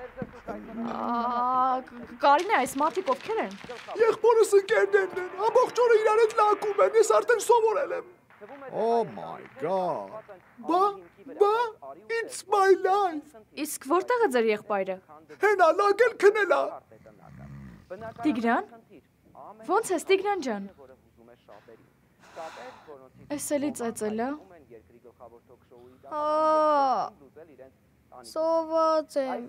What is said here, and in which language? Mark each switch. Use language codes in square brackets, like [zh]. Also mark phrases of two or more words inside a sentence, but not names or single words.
[hy] Կարինե, այս մարդիկ ովքեր են։ Եղբորս ընկերներն են, ամբողջ օրը իրար հետ լակում են, ես արդեն սովորել եմ։ [en] Oh my God! Բա, it's my life։ [hy] Իսկ որտեղ է ձեր եղբայրը։ Հենա լագել քնելա։ Տիգրան։ Ոնց ես Տիգրան ջան։ Էս էլի ծեծել է։ Սոված եմ։